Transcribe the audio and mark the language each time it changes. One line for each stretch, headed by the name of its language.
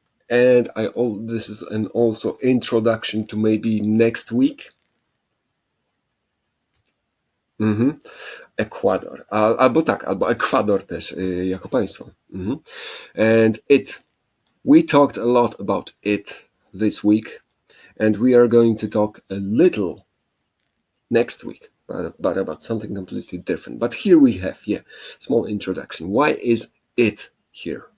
English: And this is an also introduction to maybe next week.
Polish: Ekwador. Albo Ekwador też jako państwo.
English: And we talked a lot about it this week, and we are going to talk a little next week, but about something completely different. But here we have, small introduction. Why is it here?